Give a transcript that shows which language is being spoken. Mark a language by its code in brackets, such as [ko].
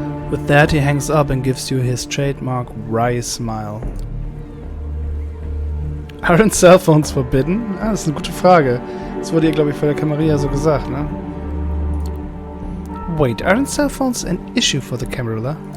[en] With that, he hangs up and gives you his trademark wry smile. Aren't cell phones forbidden? [de] Das ist eine gute Frage. Das wurde ja, glaube ich, von der Camarilla so gesagt, ne? [en] Wait, aren't cell phones an issue for the Camarilla?